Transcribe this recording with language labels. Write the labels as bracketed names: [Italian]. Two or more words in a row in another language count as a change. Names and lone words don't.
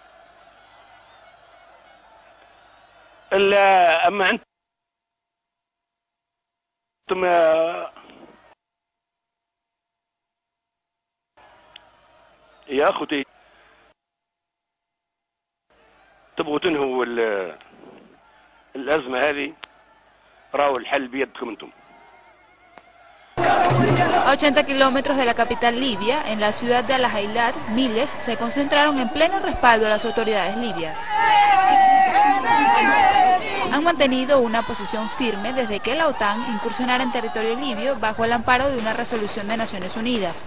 [Arabic] اما انتم يا اخوتي تبغوا تنهوا الازمه هذه، راهو الحل بيدكم انتم. [Spanish] A 80 kilómetros de la capital libia, en la ciudad de Al-Hailat, miles se concentraron en pleno respaldo a las autoridades libias. Han mantenido una posición firme desde que la OTAN incursionara en territorio libio bajo el amparo de una resolución de Naciones Unidas.